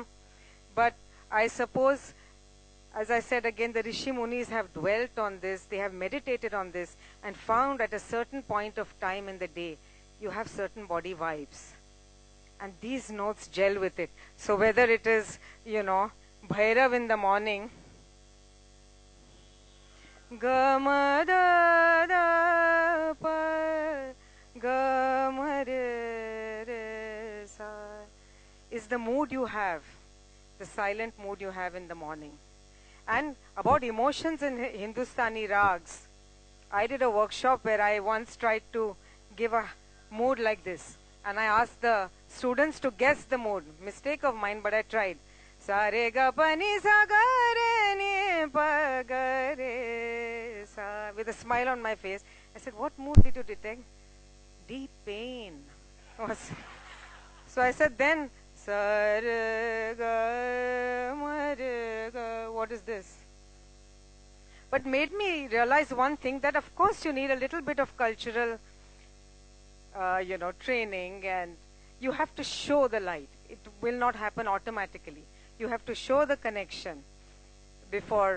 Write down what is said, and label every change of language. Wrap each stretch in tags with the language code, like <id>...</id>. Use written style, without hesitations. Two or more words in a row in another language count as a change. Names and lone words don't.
<en>But I suppose, as I said again, the Rishi Munis have dwelt on this, they have meditated on this, and found at a certain point of time in the day, you have certain body vibes. And these notes gel with it. So whether it is, Bhairav in the morning,</en> <hi>Gama da da pa, Gama re re sa,</hi> <en>is the mood you have, the silent mood you have in the morning. And about emotions in Hindustani rags, I did a workshop where I once tried to give a mood like this. And I asked the students to guess the mood. Mistake of mine, but I tried.</en> <hi>Sa re ga pa ni sa ga re ni pa ga re sa.</hi> <en>With a smile on my face. I said, what mood did you detect? Deep pain. So I said then,</en> <hi>sa re ga ma re ga.</hi> <en>What is this? But made me realize one thing, that of course you need a little bit of cultural training, and you have to show the light. It will not happen automatically. You have to show the connection before.</en>